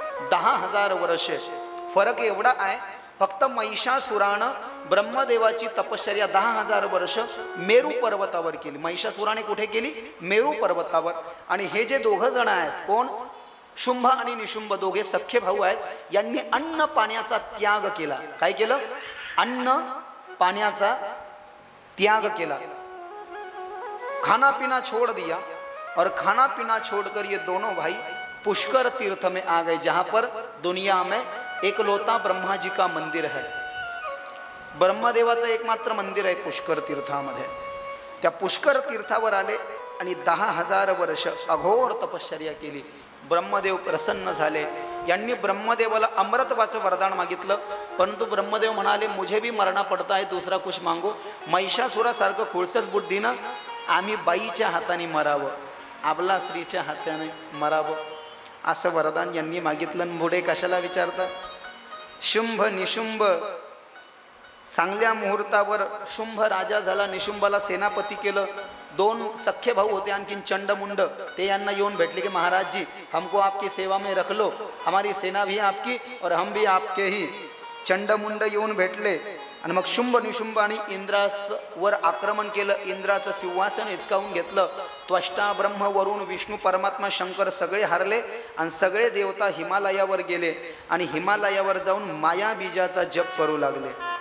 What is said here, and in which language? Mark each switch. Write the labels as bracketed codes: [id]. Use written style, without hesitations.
[mr] 10,000 वर्षे। फरक एवढा आहे फक्त महिषासुरानं ब्रह्मदेवाची तपश्चर्या 10,000 वर्ष मेरू पर्वतावर केली। महिषासुराने कुठे केली? मेरू पर्वतावर। आणि हे जे दोघं जण आहेत, कोण? शुंभ आणि निशुंभ, दोघे सख्खे भाऊ आहेत। यांनी अन्न पाण्याचा त्याग केला। काय केलं? अन्न पाण्याचा त्याग केला। [hi] खाना पीना छोड़ दिया और खाना पीना छोड़कर ये दोनों भाई पुष्कर तीर्थ में आ गए, जहां पर दुनिया में एकलौता ब्रह्मा जी का मंदिर है। [mr] ब्रह्मदेवाचं एकमात्र मंदिर आहे पुष्कर तीर्थामध्ये। त्या पुष्कर तीर्थावर आले आणि 10,000 वर्ष अघोर तपश्चर्या केली। ब्रह्मदेव प्रसन्न झाले। यांनी ब्रह्मदेवाला अमृतवाचं वरदान मागितलं, परंतु ब्रह्मदेव म्हणाले [hi] मुझे भी मरना पडता है, दूसरा कुछ मागो। [mr] महिषासुरासारखं खुळसत बुद्धीनं आम्ही बाईच्या हाताने मरावं, आपला स्त्रीच्या हाताने मरावं असं वरदान यांनी मागितलं। पुढे कशाला विचारतात? शुंभ निशुंभ चांगल्या मुहूर्तावर शुंभ राजा झाला, निशुंभाला सेनापती केलं। दोन सख्खे भाऊ होते आणखीन चंडमुंड, ते यांना येऊन भेटले की [hi] महाराज जी हमको आपकी सेवा में रख लो, हमारी सेना भी आपकी और हम भी आपके ही। [mr] चंडमुंड येऊन भेटले आणि मग शुंभ निशुंभाने इंद्रावर आक्रमण केलं। इंद्राचं सिंहासन हिसकावून घेतलं। त्वष्टा ब्रह्म वरुण विष्णू परमात्मा शंकर सगळे हारले आणि सगळे देवता हिमालयावर गेले आणि हिमालयावर जाऊन माया बीजाचा जप करू लागले।